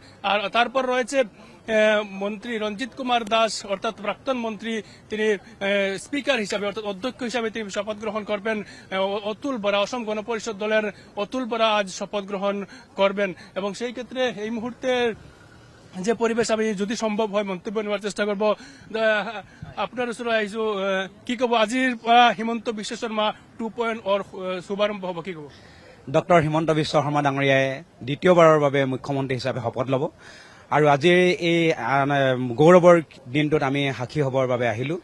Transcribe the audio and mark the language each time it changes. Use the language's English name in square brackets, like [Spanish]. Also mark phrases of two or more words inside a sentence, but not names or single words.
[Bangla] আর তারপর রয়েছে মন্ত্রী রঞ্জিত কুমার দাস, অর্থাৎ প্রাক্তন মন্ত্রী, তিনি স্পিকার হিসাবে অর্থাৎ অধ্যক্ষ হিসাবে তিনি শপথ গ্রহণ করবেন। অতুল বরা, অসম গণপরিষদ দলের অতুল বরা আজ শপথ গ্রহণ করবেন। এবং সেই ক্ষেত্রে এই মুহূর্তে যে পরিবেশ, আমি যদি সম্ভব হয় মন্তব্য নেওয়ার চেষ্টা করব। [Assamese] আপনার ওচৰত আহিছো, কি কব আজিৰ পৰা হিমন্ত বিশ্ব শৰ্মা 2.0 শুভাৰম্ভ হব, কি কব? ডক্টৰ হিমন্ত বিশ্ব শৰ্মা ডাঙৰীয়াই দ্বিতীয়বাৰৰ বাবে মুখ্যমন্ত্ৰী হিচাপে শপত ল'ব আৰু আজিৰ এই গৌৰৱৰ দিনটোত আমি সাক্ষী হ'বৰ বাবে আহিলোঁ।